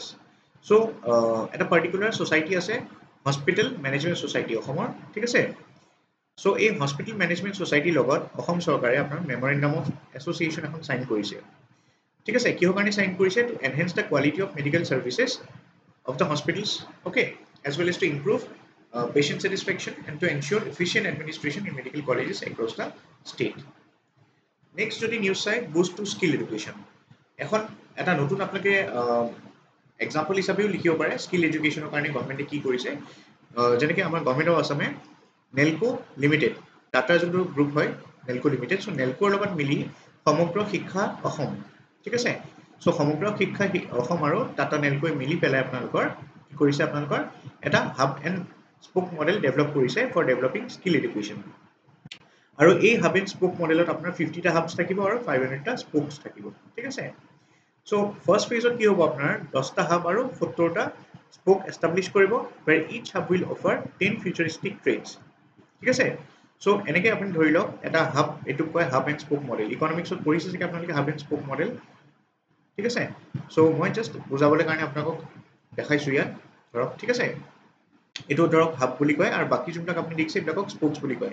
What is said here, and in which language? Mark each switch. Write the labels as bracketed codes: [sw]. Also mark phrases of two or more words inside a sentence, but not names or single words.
[as] চ' এটা [en] particular society [as] আছে [en] hospital management society [as] অসমৰ, ঠিক আছে। চ' এই [en] hospital management society's [as] লগত অসম চৰকাৰে আপোনাৰ [en] memorandum of association [as] এখন চাইন কৰিছে, ঠিক আছে। কিহৰ কাৰণে চাইন কৰিছে? [en] to enhance the quality of medical services of the hospitals, okay, as well as to improve patient satisfaction and to ensure efficient administration in medical colleges across the state. Next [as] যদি নিউজ চাই [en] boost to skill education, [as] এখন এটা নতুন আপোনালোকে এক্সাম্পল হিচাপেও লিখিব পাৰে [en] skill education's [as] কাৰণে গভৰ্ণমেণ্টে কি কৰিছে। যেনেকৈ আমাৰ [en] Government of Assam [as] নেলকো লিমিটেড টাটা যোনটো গ্ৰুপ হয় নেলকো লিমিটেড, চ' নেলকোৰ লগত মিলি সমগ্ৰ শিক্ষা অসম, ঠিক আছে। চ' সমগ্ৰ শিক্ষা অসম আৰু টাটা নেলকোৱে মিলি পেলাই আপোনালোকৰ কি কৰিছে আপোনালোকৰ এটা [en] hub and spoke model develop [as] কৰিছে [en] for developing skill education. [as] আৰু এই [en] hub and spoke model [as] আপোনাৰ 50টা হাবছ থাকিব আৰু 500টা স্পোকছ থাকিব, ঠিক আছে। চ' [en] first phase [as] কি হ'ব আপোনাৰ 10টা হাব আৰু 70টা স্পোক এষ্টাব্লিছ কৰিব, [en] where each hub will offer 10 futuristic trades, [as] ঠিক আছে। সো এনেকৈ আপুনি ধৰি লওক এটা হাব, এইটোক কয় [en] hub and spoke model. [as] ইকনমিক্সত পঢ়িছে চাগে আপোনালোকে [en] hub and spoke model, [as] ঠিক আছে। সো মই জাষ্ট বুজাবলৈ কাৰণে আপোনালোকক দেখাইছোঁ ইয়াত ধৰক, ঠিক আছে। এইটো ধৰক হাব বুলি কয় আৰু বাকী যোনবিলাক আপুনি দেখিছে এইবিলাকক স্পোকছ বুলি কয়।